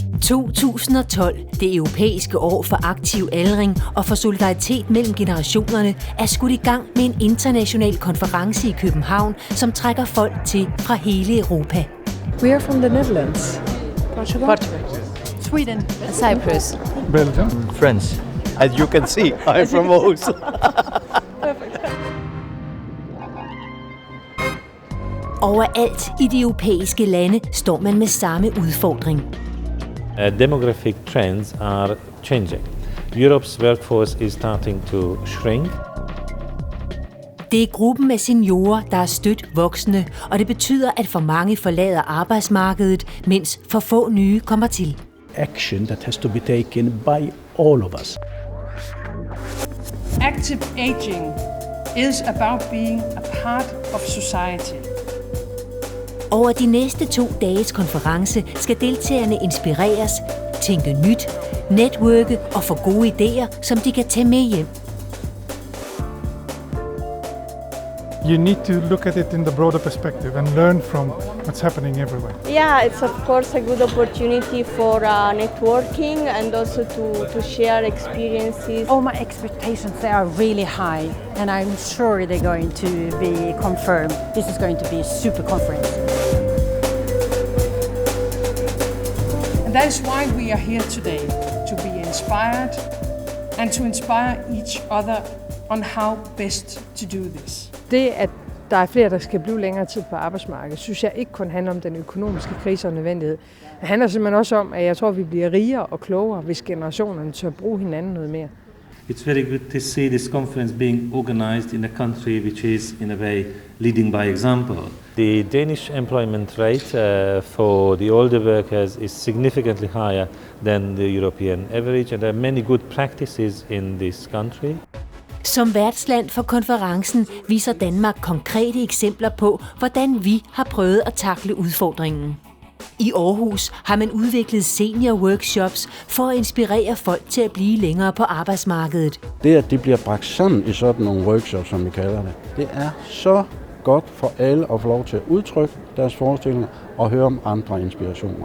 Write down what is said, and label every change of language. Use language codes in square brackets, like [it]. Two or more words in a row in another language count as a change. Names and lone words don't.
[da] 2012, det europæiske år for aktiv aldring og for solidaritet mellem generationerne, er skudt i gang med en international konference i København, som trækker folk til fra hele Europa. [en] We are from the Netherlands. Portugal. Sweden. Cyprus. Belgium. France. As you can see, I'm from Aarhus. [da] Overalt i de europæiske lande står man med samme udfordring. [en] Demographic trends are changing. Europe's workforce is starting to shrink. [da] Det er gruppen af seniorer, der er stødt voksne, og det betyder, at for mange forlader arbejdsmarkedet, mens for få nye kommer til. [en] Action that has to be taken by all of us. Active aging is about being a part of society. Over de næste 2 dages konference skal deltagerne inspireres, tænke nyt, netværke og få gode idéer, som de kan tage med hjem. You need to look at it in the broader perspective and learn from what's happening everywhere. Yeah, it's of course a good opportunity for networking and also to share experiences. All my expectations, they are really high, and I'm sure they're going to be confirmed. This is going to be a super conference. And that is why we are here today, to be inspired and to inspire each other on how best to do this. [da] Det, at der er flere, der skal blive længere tid på arbejdsmarkedet, synes jeg ikke kun handler om den økonomiske krise og nødvendighed. Det handler simpelthen også om, at jeg tror, at vi bliver rigere og klogere, hvis generationerne tør bruge hinanden noget mere. [en] It's very good to see this conference being organized in a country which is, in a way, leading by example. The Danish employment rate for the older workers is significantly higher than the European average, and there are many good practices in this country. [da] Som værtsland for konferencen viser Danmark konkrete eksempler på, hvordan vi har prøvet at takle udfordringen. I Aarhus har man udviklet senior workshops for at inspirere folk til at blive længere på arbejdsmarkedet. Det, at de bliver bragt sammen i sådan nogle workshops, som vi kalder det er så godt for alle at få lov til at udtrykke deres forestillinger og høre om andre inspirationer.